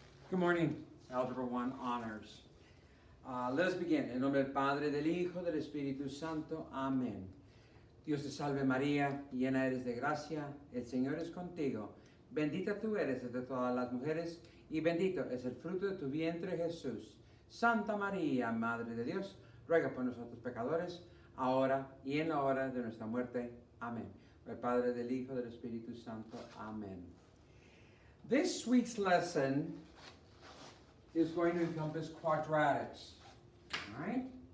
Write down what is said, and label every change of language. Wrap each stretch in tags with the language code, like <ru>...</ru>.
<en>Good morning, Algebra I Honors. Let us begin.</en> <es>En nombre del Padre, del Hijo, del Espíritu Santo. Amén. Dios te salve María, llena eres de gracia, el Señor es contigo. Bendita tú eres entre todas las mujeres, y bendito es el fruto de tu vientre Jesús. Santa María, Madre de Dios, ruega por nosotros pecadores, ahora y en la hora de nuestra muerte. Amén. Del Padre, del Hijo, del Espíritu Santo. Amén.</es> <en>This week's lesson is going to encompass quadratics. All right?</en>